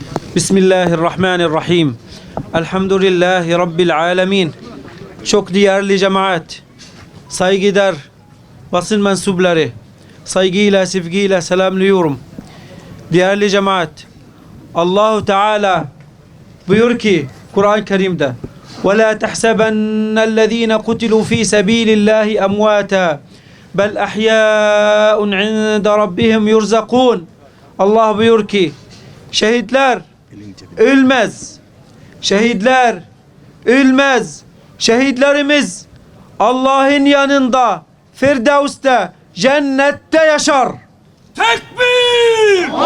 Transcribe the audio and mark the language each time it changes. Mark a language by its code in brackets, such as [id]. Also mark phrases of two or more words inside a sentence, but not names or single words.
[ar] بسم الله الرحمن الرحيم. الحمد لله رب العالمين. [tr] Çok değerli cemaat, saygıdeğer basın mensupları, saygıyla, sevgiyle selamlıyorum. Değerli cemaat, Allahu Teala buyur ki Kur'an-ı Kerim'de [ar] وَلَا تَحْسَبَنَّ الَّذ۪ينَ قُتِلُوا ف۪ي سَب۪يلِ اللّٰهِ اَمْوَاتًا بَلْ اَحْيَاءٌ عِنْدَ رَبِّهِمْ يُرْزَقُونَ. [tr] Allah buyur ki şehitler ölmez. Şehitler ölmez. Şehitlerimiz Allah'ın yanında Firdevs'te, cennette yaşar. Tekbir!